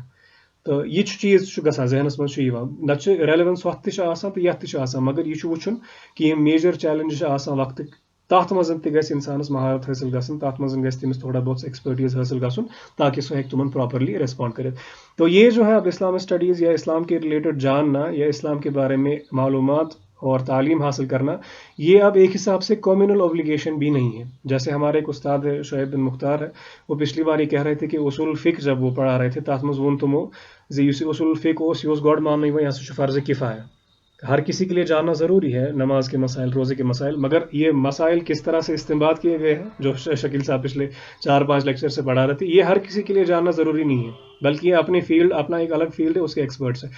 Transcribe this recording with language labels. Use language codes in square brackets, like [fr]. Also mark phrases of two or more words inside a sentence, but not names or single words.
[ks] تو یہ چیز گژھان ذہنس منٛز چھُ یِوان, نتہٕ ریلیونس ہۄتھ تہِ چھِ آسان تہٕ یتھ تہِ چھِ آسان, مگر یہ چھُ وٕچھُن کہ یِم [en] major challenges [ks] چھِ آسان وقتٕکۍ, تتھ منٛز تہِ گژھِ انسانس مہارت حٲصل گژھٕنۍ, تتھ منٛز گژھِ تٔمِس تھوڑا بہت ایکسپرٹیز حٲصل گژھُن تاکہ سُہ ہیٚکہِ تِمن [en] properly respond [ks] کٔرِتھ. [ur] تو یہ جو ہے اب [en] Islam studies [ur] یا اسلام کے ریلیٹڈ جاننا یا اسلام کے بارے میں معلومات اور تعلیم حاصل کرنا یہ اب ایک حساب سے [en] communal obligation [ur] بھی نہیں ہے. جیسے ہمارے ایک استاد شعیب بن مختار ہے, وہ پچھلی بار یہ کہہ رہے تھے کہ اصول الفقہ جب وہ پڑھا رہے تھے [ks] تات مز ون تمو زی اصول الفقہ اوس یہ گوڈ ماننے وہ یہ فرض کفایہ. [ur] ہر کسی کے لیے جاننا ضروری ہے نماز کے مسائل, روزے کے مسائل, مگر یہ مسائل کس طرح سے استنباط کیے گئے ہیں جو شکیل صاحب پچھلے 4-5 لیکچر سے پڑھا رہے تھے, یہ ہر کسی کے لیے جاننا ضروری نہیں ہے, بلکہ یہ اپنی فیلڈ, اپنا ایک الگ فیلڈ ہے, اس کے ایکسپرٹس ہیں.